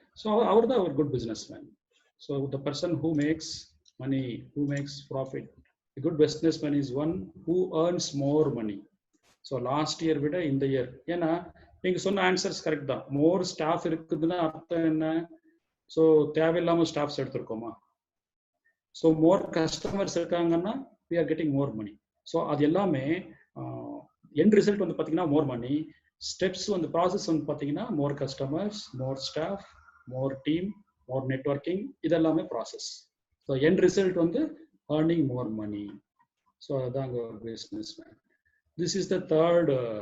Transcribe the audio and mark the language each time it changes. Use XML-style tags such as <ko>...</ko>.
<en>So அவர் தான் ஒரு good businessman. So the person who makes money, who makes profit. Good businessman is one who earns more money. So last year விட இந்த year,</en> <ta>ஏன்னா நீங்க சொன்ன answers correct தான். மோர் staff இருக்குதுன்னா அர்த்தம் என்ன? ஸோ தேவையில்லாம ஸ்டாஃப்ஸ் எடுத்திருக்கோமா?</ta> <en>So more customers இருக்காங்கன்னா we are getting more money.</en> <ta>So அது எல்லாமே எண்ட் ரிசல்ட் வந்து பார்த்தீங்கன்னா மோர் மணி. ஸ்டெப்ஸ் வந்து ப்ராசஸ் வந்து பார்த்தீங்கன்னா மோர் கஸ்டமர்ஸ், மோர் ஸ்டாஃப், மோர் டீம், மோர் நெட்வொர்க்கிங், இதெல்லாமே ப்ராசஸ். ஸோ எண்ட் ரிசல்ட் வந்து ஏர்னிங் மோர் மணி. ஸோ அதுதாங்க business man.</ta> <en>This is the third.</en>